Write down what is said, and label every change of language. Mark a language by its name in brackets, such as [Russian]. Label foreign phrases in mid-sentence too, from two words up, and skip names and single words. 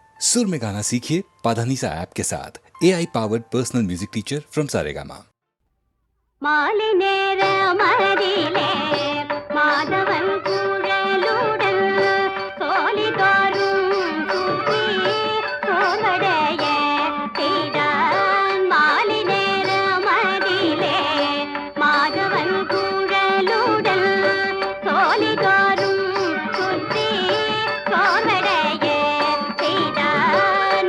[Hindi] सुर में गाना सीखिए पाधानीसा ऐप के साथ [English] AI powered personal music teacher from Saregama. [Tamil] மாலை நேர மதிலே மாதவன் குழலுடன் சோலி தோறும் சுற்றி சோர்வடைய செய்தான். மாலை நேர மதிலே மாதவன் குழலுடன் சோலி தோறும் சுற்றி சோர்வடைய செய்தான்.